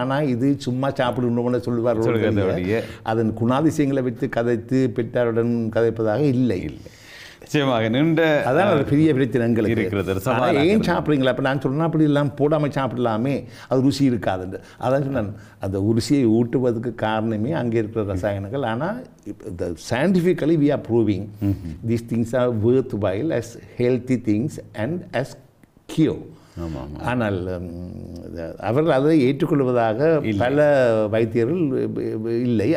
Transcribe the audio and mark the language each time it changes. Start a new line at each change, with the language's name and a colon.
Tamil: ஆனால் இது சும்மா சாப்பிடணும்னு சொல்லுவார்கள். அதன் குணாதிசயங்களை வைத்து கதைத்து பெற்றாருடன் கதைப்பதாக இல்லை. நிச்சயமாக நின்ற அதான் ஒரு பெரிய பிரச்சனை எங்களுக்கு இருக்கிறது. ஏன் சாப்பிட்றீங்களா? அப்போ நான் சொன்னால் அப்படி எல்லாம் போடாமல் சாப்பிடலாமே, அது ருசி இருக்காதுண்டு. அதான் சொன்னேன், அந்த ருசியை ஊட்டுவதற்கு காரணமே அங்கே இருக்கிற ரசாயனங்கள். ஆனால்
English: the scientifically we are proving these things are worthwhile as healthy things and as cure.
Tamil: ஆனால் அவர்கள் அதை ஏற்றுக்கொள்வதாக பல வைத்தியர்கள் இல்லை.